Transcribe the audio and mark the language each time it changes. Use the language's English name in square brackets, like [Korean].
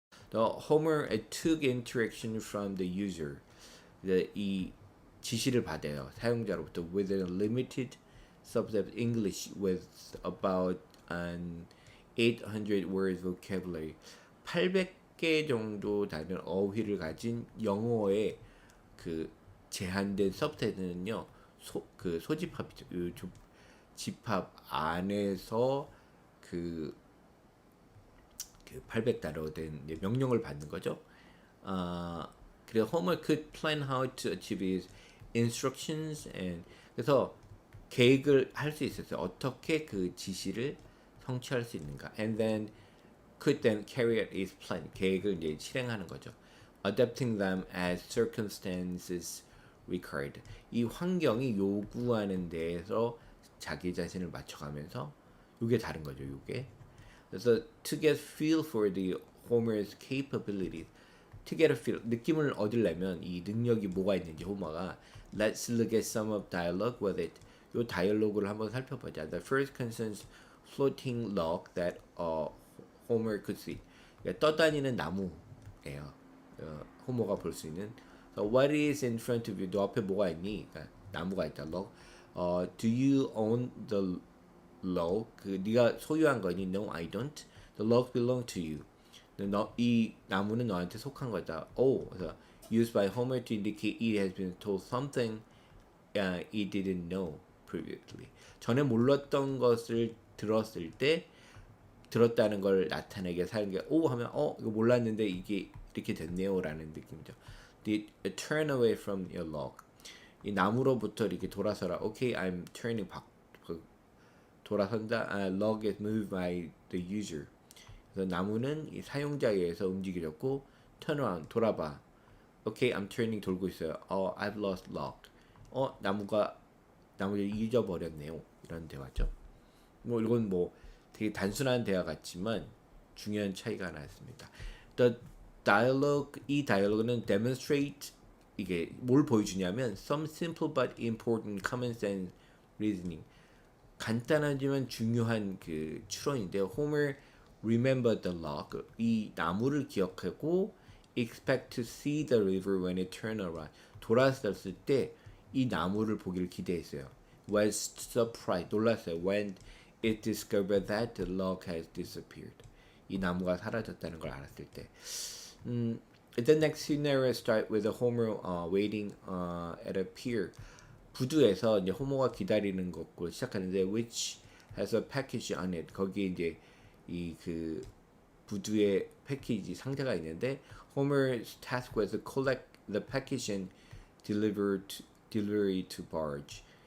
[English] The Homer took interaction from the user. [Korean] 이 지시를 받아요. 사용자로부터 [English] with a limited subset English with about an 800 words vocabulary. [Korean] 800개 정도 되는 어휘를 가진 영어의 그 제한된 서브셋은요. 그 소집합이죠. 그 집합 안에서 그 800단어로 된 명령을 받는 거죠. [English] 그래서 Homer could plan how to achieve his instructions and [Korean] 그래서 계획을 할 수 있었어요. 어떻게 그 지시를 성취할 수 있는가. [English] And then could then carry out his plan. [Korean] 계획을 이제 실행하는 거죠. [English] Adapting them as circumstances required. [Korean] 이 환경이 요구하는 데에서 자기 자신을 맞춰가면서 이게 다른 거죠. 이게. [English] 그래서 to get feel for the Homer's capabilities. To get a feel, [Korean] 느낌을 얻으려면 이 능력이 뭐가 있는지 호머가 [English] Let's look at some of dialogue with it. [Korean] 요 다이얼로그를 한번 살펴보자. [English] The first concerns floating log that Homer could see. [Korean] 그러니까 떠다니는 나무예요. 호머가 볼 수 있는. [English] So what is in front of you? [Korean] 너 앞에 뭐가 있니? 그러니까 나무가 있다. log. [English] Do you own the log? [Korean] 그 네가 소유한 거니? [English] No, I don't. The log belong to you. [Korean] 이 나무는 너한테 속한 거다. [English] 그래서 used by Homer to indicate it has been told something it didn't know previously. [Korean] 전에 몰랐던 것을 들었을 때 들었다는 걸 나타내게 사는 게 하면 이거 몰랐는데 이게 이렇게 됐네요라는 느낌이죠. [English] The turn away from your log. [Korean] 이 나무로부터 이렇게 돌아서라. [English] Okay, I'm turning 돌아선다. Log is moved by the user. [Korean] 그래서 나무는 이 사용자에 의해서 움직여졌고 [English] turn around [Korean] 돌아봐. [English] Okay, I'm turning [Korean] 돌고 있어요. [English] I've lost log. [Korean] 나무를 잊어버렸네요. 이런 대화죠. 이건 되게 단순한 대화 같지만 중요한 차이가 하나 있습니다. [English] The dialogue, [Korean] 이 다이얼로그는 [English] demonstrate [Korean] 이게 뭘 보여주냐면 [English] some simple but important common sense reasoning. [Korean] 간단하지만 중요한 그 추론인데요. [English] Homer remembered the log. [Korean] 이 나무를 기억하고 [English] expect to see the river when it turned around. [Korean] 돌아섰을 때 이 나무를 보기를 기대했어요. [English] Was surprised. [Korean] 놀랐어요. [English] When it discovered that the log has disappeared. [Korean] 이 나무가 사라졌다는 걸 알았을 때. [English] The next scenario start with a Homer waiting at a pier. [Korean] 부두에서 이제 호모가 기다리는 것으로 시작하는데 [English] which has a package on it. [Korean] 거기에 이제 이 그 부두에 패키지 상자가 있는데 [English] Homer's task was to collect the package and delivery to barge.